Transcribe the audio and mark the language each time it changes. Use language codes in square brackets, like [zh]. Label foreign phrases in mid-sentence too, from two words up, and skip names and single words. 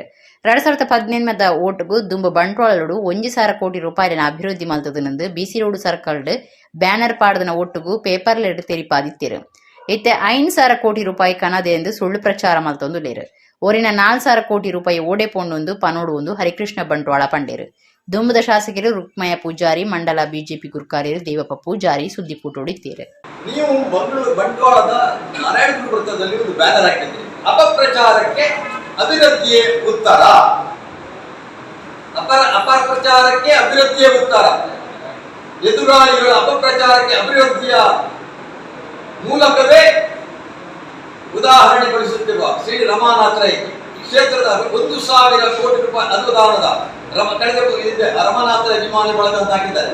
[tcy] 2018 ಓಟ್ಗೂ ದುಂಬು ಬಂಟ್ವಾಳಡು 1,000 ಕೋಟಿ ರೂಪಾಯಿನ ಅಭಿವೃದ್ಧಿ ಮಲ್ತದನೆಂದು BC ರೋಡ್ ಸರ್ಕಲ್ಡ್ ಬ್ಯಾನರ್ ಪಾಡ್ದನ ಒಟ್ಟುಗೂ ಪೇಪರ್ಲ್ ಎಡು ತೆರಿಪಾದಿತ್ತೇರು. ಇತ್ತೆ 5,000 ಕೋಟಿ ರೂಪಾಯಿ ಕನದೆ ಎಂದು ಸುಳ್ಳು ಪ್ರಚಾರ ಮಲ್ತೊಂದುಲೇರು. ಓರಿನ 4,000 ಕೋಟಿ ರೂಪಾಯಿ ಓಡೆ ಪೊಂಡೊಂದು ಪನೋಡುವೊಂದು ಹರಿಕೃಷ್ಣ ಬಂಟ್ವಾಳ ಪಂಡೇರು. ದುಂಬದ ಶಾಸಕರು ರುಕ್ಮಯ್ಯ ಪೂಜಾರಿ, ಮಂಡಲ ಬಿಜೆಪಿ ಗುರುಕಾರ್ಯರು ದೇವಪ್ಪ ಪೂಜಾರಿ ಸುದ್ದಿ ಕೂಟೋಡಿದ್ದೇರು. [kn] ನೀವು ಮಂಗಳೂರು ಬಂಟ್ವಾಳದ ನಾರಾಯಣಪುರ ವೃತ್ತದಲ್ಲಿ ಒಂದು ಬ್ಯಾನರ್ ಹಾಕಿದ್ರಿ, ಅಪಪ್ರಚಾರಕ್ಕೆ ಅಭಿವೃದ್ಧಿಯೇ ಉತ್ತರ, ಅಪಪ್ರಚಾರಕ್ಕೆ ಅಭಿವೃದ್ಧಿಯೇ ಉತ್ತರ, ಎದುರಾಳಿಗಳ ಅಪಪ್ರಚಾರಕ್ಕೆ ಅಭಿವೃದ್ಧಿಯ ಮೂಲಕವೇ ಉದಾಹರಣೆಗೊಳಿಸುತ್ತಿರುವ ಶ್ರೀ ರಮಾನಾಥರೈ ಕ್ಷೇತ್ರದ 1,000 ಕೋಟಿ ರೂಪಾಯಿ ಅನುದಾನದ ಕಳೆದ ರಮಾನಾಥರ ಅಭಿಮಾನಿ ಬಳಗ ಅಂತ ಹಾಕಿದ್ದಾರೆ.